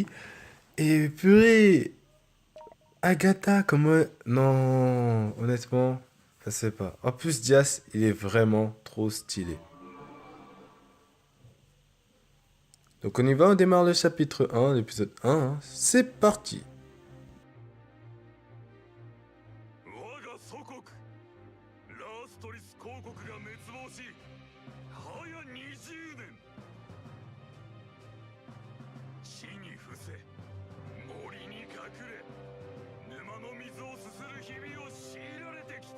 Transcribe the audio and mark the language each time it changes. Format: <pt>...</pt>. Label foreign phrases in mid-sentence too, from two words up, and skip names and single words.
<fr>Et purée. Agatha, comment... Non, honnêtement, ça se fait pas. En plus, Dias, il est vraiment trop stylé. Donc on y va, on démarre le chapitre 1, l'épisode 1. Hein. C'est parti.</fr> <ja>我が祖国ラーストリス公国が滅亡し早20年。地に伏せ森に隠れ沼の水をすする日々を強いられてきた。</ja>